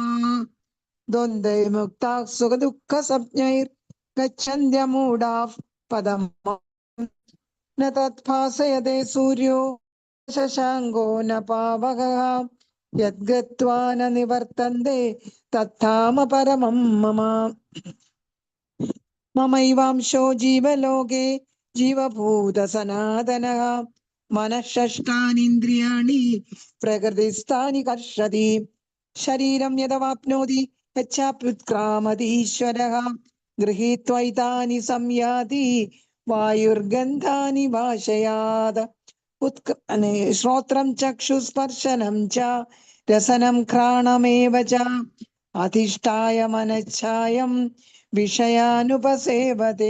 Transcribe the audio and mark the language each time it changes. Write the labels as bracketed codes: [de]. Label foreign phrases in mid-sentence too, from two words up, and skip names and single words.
[sa] ദ്വന്ദ്വൈർമുക്താഃ സുഖദുഃഖസംജ്ഞൈർ ഗച്ഛന്ത്യമൂഢാഃ പദം ന തത്ഭാസയതേ സൂര്യോ ശശാങ്കോ ന പാവകഃ. യദ്ഗത്വാ ന നിവർത്തന്തെ തത്ധാമ പരമം മമ. മമൈവാംശോ ജീവലോകേ ജീവഭൂത സനാതനഃ. മനഃഷഷ്ടാനീന്ദ്രിയാണി പ്രകൃതിസ്ഥാനി കർഷതി. ശരീരം യദവാപ്നോതി യച്ഛാപ്യുത്ക്രാമതീശ്വരഃ. ഗൃഹീത്വൈതാനി സംയാതി വായുർഗന്ധാനി വാശയാത്. ശ്രോത്രം ചക്ഷുസ്പർശനം ച രസനം ഘ്രാണമേവ ച അധിഷ്ഠായ മനഃഛായം വിഷയാനുപസേവതേ